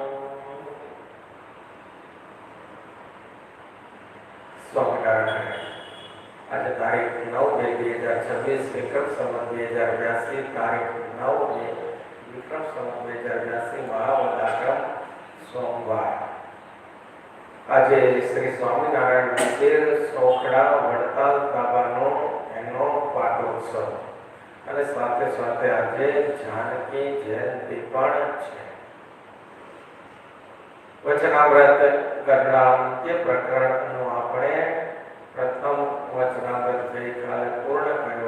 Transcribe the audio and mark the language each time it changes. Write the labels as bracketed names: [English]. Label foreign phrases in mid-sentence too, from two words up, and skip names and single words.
[Gujarati] स्वामिनारायण। આજ તારીખ 9/2/2026 વિક્રમ સંવત 2082 તારીખ 9 વિક્રમ સંવત 2082 મહાવદાક્રમ સોમવાર આજે શ્રી સ્વામિનારાયણ મંદિર સોખડા વડતાલ તાબાનો એનો પાટોત્સવ અને સાથે સાથે આજે જાનકી જયંતિ પણ છે. વચનામૃત ગરડાંત્ય પ્રકરણનું આપણે પ્રથમ વચનામૃત ગઈકાલે પૂર્ણ કર્યું.